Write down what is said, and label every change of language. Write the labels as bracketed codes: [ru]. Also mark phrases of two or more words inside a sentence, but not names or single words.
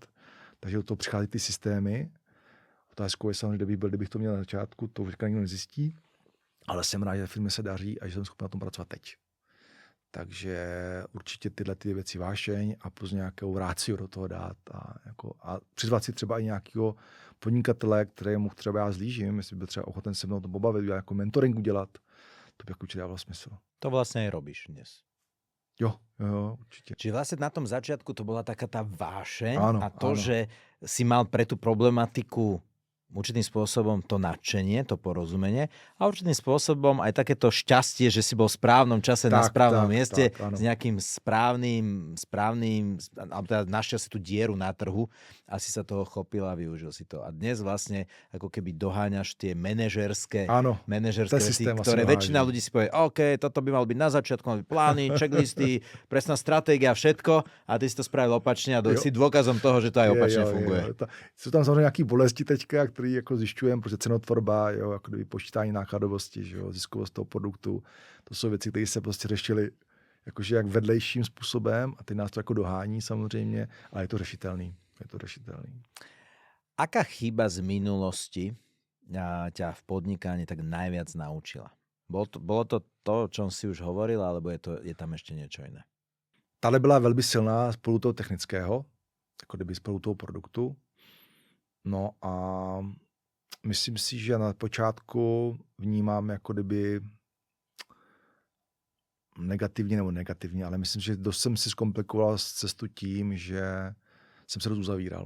[cs] Takže do toho přichází ty systémy. Otázkou je samozřejmě, kdybych to měl na začátku, to už nikdo nezjistí, ale jsem rád, že firmě se daří a že jsem schopný na tom pracovat teď. Takže určitě tyhle ty věci vášeň a plus nějakou rácio do toho dát a přizvat si třeba i nějakého podnikatele, kterému třeba já zlížím, jestli by byl třeba ochoten se mnou to pobavit, jako mentoring udělat, to by určitě dávalo smysl. [sk] To vlastne aj robíš dnes. [cs] Jo, určitě. [sk] Čiže vlastne na tom začiatku to bola taká tá vášeň Áno, a to, áno. že si mal pre tú problematiku určitým spôsobom to nadšenie, to porozumenie a určitým spôsobom aj takéto šťastie, že si bol v správnom čase na správnom mieste áno. s nejakým správnym, alebo teda našiel si tú dieru na trhu a si sa toho chopil a využil si to. A dnes vlastne ako keby doháňaš tie manažerské veci, ktoré väčšina ľudí si povie, OK, toto by malo byť na začiatku, mal byť plány, checklisty, presná stratégia, všetko a ty si to spravil opačne a si dôkazom toho, že to aj opačne funguje. [cs] Sú tam samozřejmě nějaký bolesti teďka, který jako zjišťujeme, protože cenotvorba, jako kdyby počítání nákladovosti, že jo, ziskovost toho produktu, to jsou věci, které se prostě řešily jakože jak vedlejším způsobem a ty nás to jako dohání samozřejmě, ale je to řešitelný. [sk] Aká chyba z minulosti ťa v podnikaní tak najviac naučila? Bolo to, o čom si už hovoril, alebo je tam ešte niečo iné? [cs] Tahle byla velmi silná spolu toho technického, jako kdyby spolu toho produktu. No a myslím si, že na počátku vnímám jako kdyby negativně, ale myslím, že dost jsem si zkomplikoval cestu tím, že jsem se dost uzavíral.